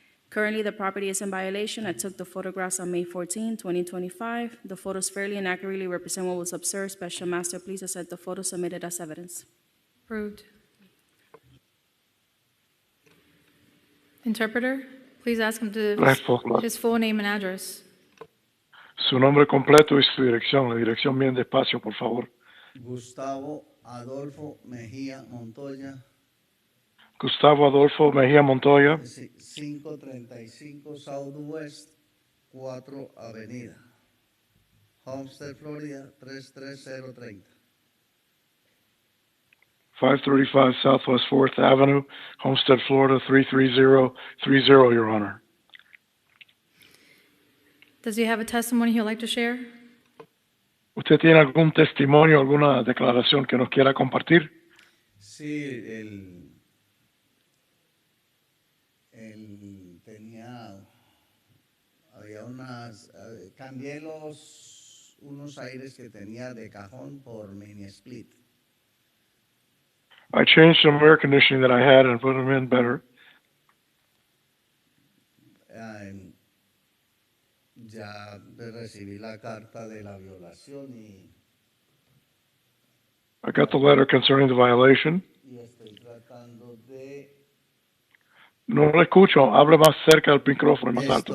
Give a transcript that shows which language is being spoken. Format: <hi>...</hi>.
<en>Currently, the property is in violation. I took the photographs on May 14, 2025. The photos fairly and accurately represent what was observed. Special Master, please accept the photos submitted as evidence. Approved. Interpreter, please ask him to his full name and address.</en> <es>Su nombre completo y su dirección. La dirección bien despacio, por favor. Gustavo Adolfo Mejía Montoya, Gustavo Adolfo Mejía Montoya,</es> <en>535 Southwest 4 Avenida, Homestead, Florida 33030. 535 Southwest 4th Avenue, Homestead, Florida 33030, Your Honor. Does he have a testimony he'd like to share?</en> <es>¿Usted tiene algún testimonio, alguna declaración que nos quiera compartir? Sí, él tenía, había cambié unos aires que tenía de cajón por mini split.</es> <en>I changed some air conditioning that I had and put them in better.</en> <es>Ya recibí la carta de la violación y</es> <en>I got the letter concerning the violation.</en> <es>estoy tratando de No lo escucho, hable más cerca del micrófono, más alto.</es>